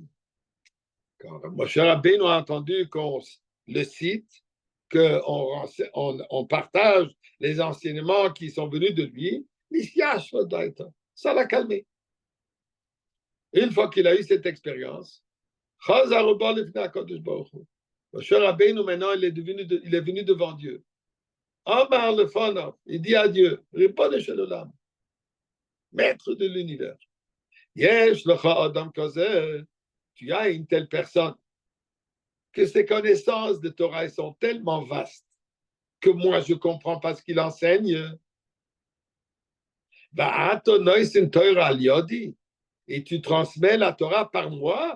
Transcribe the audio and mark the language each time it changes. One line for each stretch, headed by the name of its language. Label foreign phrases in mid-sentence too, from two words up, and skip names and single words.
French: Quand Moshe Rabbeinu a entendu qu'on le cite, qu'on partage les enseignements qui sont venus de lui, ça l'a calmé. Une fois qu'il a eu cette expérience, Moshe Rabbeinu, maintenant, il est venu devant Dieu.
Hebrew: אמר לפניו,
French: il dit à Dieu,
Hebrew: ריבונו של עולם,
French: maître de l'univers.
Hebrew: יש לך אדם כזה,
French: tu as une telle personne que ses connaissances de Torah sont tellement vastes que moi je ne comprends pas ce qu'il enseigne. Et tu transmets la Torah par moi.